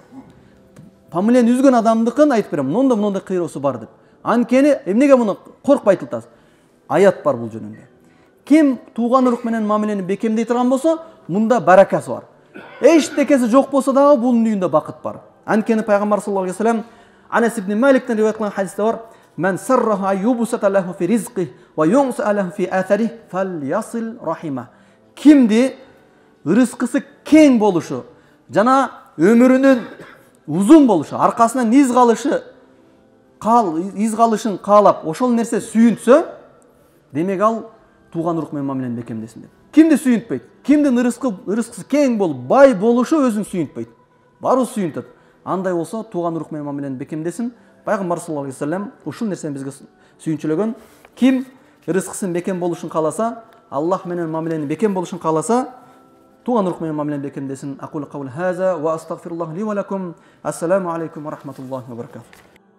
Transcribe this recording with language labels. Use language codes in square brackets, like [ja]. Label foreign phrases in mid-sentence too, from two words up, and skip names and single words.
[ky] Мамилени үзгөн адамдыкын айтып берем. Мондай кыйроосу бар деп. Анткени эмнеге муну коркпой айтылтасыз? Аят бар бул жөнүндө. Ким тууган урук менен мамилени бекемдей турган болсо, мунда баракасы бар. Эчтекеси жок болсо дагы бунун үйүндө бакыт бар. Анткени пайгамбар [ar] صلى الله عليه وسلم [ky] Анас ибн Маликтен риваят кылган хадисте бар: [ar] "من سره أن يبسط له في رزقه وينسأ له في أثره فليصل رحمه." [ky] Кимди рызкысы кең болушу жана өмүрүнүн узун болушу, аркасынан из калышын каалап, ошол нерсе сүйүнтсө, демек ал тууган урук менен мамилени бекемдесин деп. Кимди сүйүнтпөйт? Кимдин ырыскысы кең болуп, бай болушу өзүн сүйүнтпөйт. Барыбыз сүйүнтөт. Андай болсо, тууган урук менен мамилени бекемдесин. Пайгамбар [ar] صلى الله عليه وسلم [ky] ушул нерсени бизге сүйүнчүлөгөн. Ким ырыскысынын бекем болушун кааласа, Аллах менен мамилени бекем болушун кааласа, тууган урук менен мамилени бекемдесин. [ar] أقول قولي هذا وأستغفر الله لي ولكم. السلام عليكم ورحمة الله وبركاته.